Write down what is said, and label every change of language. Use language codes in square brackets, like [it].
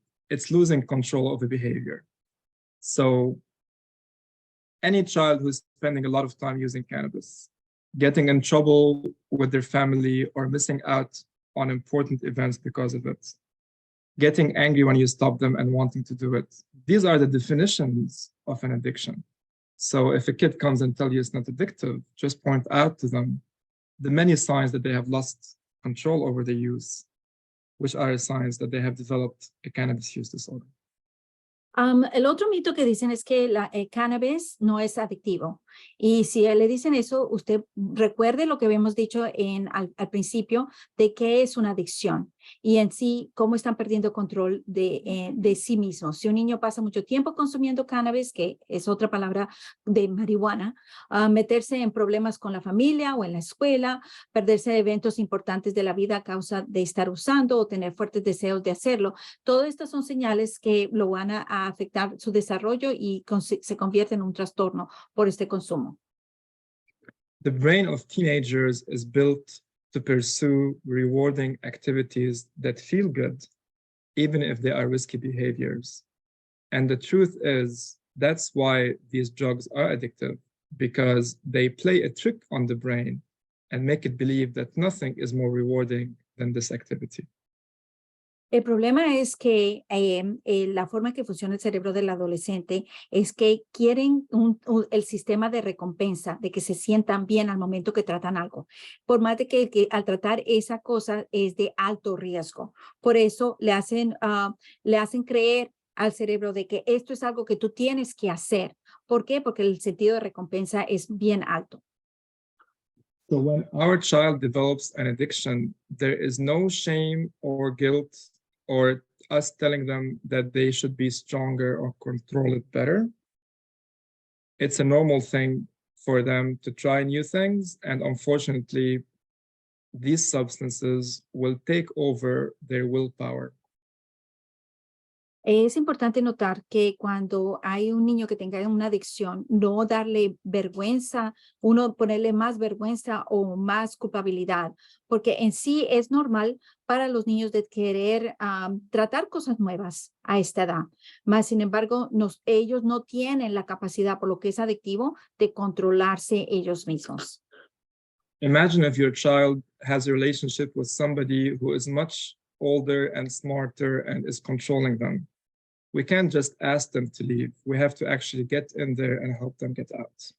[en] It's losing control of the behavior. So any child who's spending a lot of time using cannabis, getting in trouble with their family or missing out on important events because of it, getting angry when you stop them and wanting to do it. These are the definitions of an addiction. So if a kid comes and tells you it's not addictive, just point out to them the many signs that they have lost control over the use, which are signs that they have developed a cannabis use disorder. [es] El otro mito que dicen es que el cannabis no es adictivo. Y si le dicen eso, usted recuerde lo que habíamos dicho al principio de qué es una adicción y en sí cómo están perdiendo control de sí mismos. Si un niño pasa mucho tiempo consumiendo cannabis, que es otra palabra de marihuana, meterse en problemas con la familia o en la escuela, perderse de eventos importantes de la vida a causa de estar usando o tener fuertes deseos de hacerlo. Todas estas son señales que lo van a afectar su desarrollo y se convierte en un trastorno por este consumo. [en] The brain of teenagers is built to pursue rewarding activities that feel good, even if they are risky behaviors. And the truth is, that's why these drugs are addictive, because they play a trick on the brain and make it believe that nothing is more rewarding than this activity. [es] El problema es que la forma que funciona el cerebro del adolescente es que quieren el sistema de recompensa, de que se sientan bien al momento que tratan algo. Por más de que al tratar esa cosa es de alto riesgo. Por eso le hacen creer al cerebro de que esto es algo que tú tienes que hacer. ¿Por qué? Porque el sentido de recompensa es bien alto. [en] So when our child develops an addiction, there is no shame or guilt or us telling them that they should be stronger or control it better. It's a normal thing for them to try new things. And unfortunately, these substances will take over their willpower. [es] Es importante notar que cuando hay un niño que tenga una adicción, no darle vergüenza, uno ponerle más vergüenza o más culpabilidad, porque en sí es normal para los niños de querer tratar cosas nuevas a esta edad. Mas, sin embargo, ellos no tienen la capacidad, por lo que es adictivo, de controlarse ellos mismos. [en] Imagine if your child has a relationship with somebody who is much older and smarter and is controlling them. We can't just ask them to leave. We have to actually get in there and help them get out.